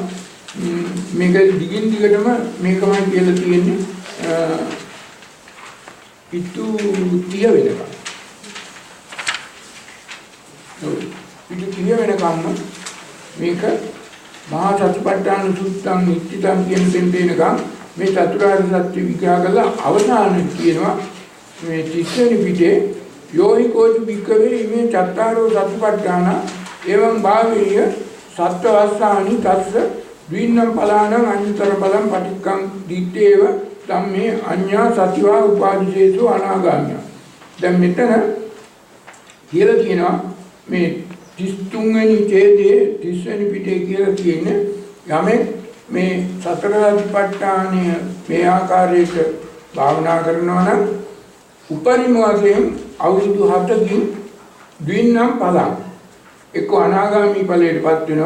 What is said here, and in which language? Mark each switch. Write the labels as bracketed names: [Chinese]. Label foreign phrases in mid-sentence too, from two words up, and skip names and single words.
[Sinhala] මේක දිගින් දිගටම මේකමයි කියලා තියෙන්නේ පිටු 30 වෙනකම්. පිටු 30 වෙනකම්ම මේක මහා සතිපට්ඨාන සූත්‍රං නිච්චිතං කියන දෙන්නේනකම් මේ චතුරාර්ය සත්‍ය විග්‍රහ කරලා අවසානයේ කියනවා මේ 30 වෙනි පිටේ [Pali] යෝහි කෝච වික්කවේ මේ චත්තාරෝ සතිපට්ඨාන එවං භාවීය සත්වස්සානි තස්ස ද්වින්නම් පලානම් අඤ්ඤතර බලම් පටික්කම් දිත්තේව ධම්මේ අඤ්ඤා සතිවා උපාදිශේසු අනාගාමිය. [Sinhala] දැන් මෙතන කියලා කියනවා මේ 33 වෙනි ඡේදයේ 30 වෙනි පිටේ කියලා කියන්නේ යමෙක් මේ සතර සතිපට්ඨානය මේ ආකාරයට භාවනා කරනවා නම් උපරිම වශයෙන් අවුරුදු 7කින් [Pali] ද්වින්නම් පලං [Sinhala] එක්ක අනාගාමී ඵලයටපත් වෙනවා.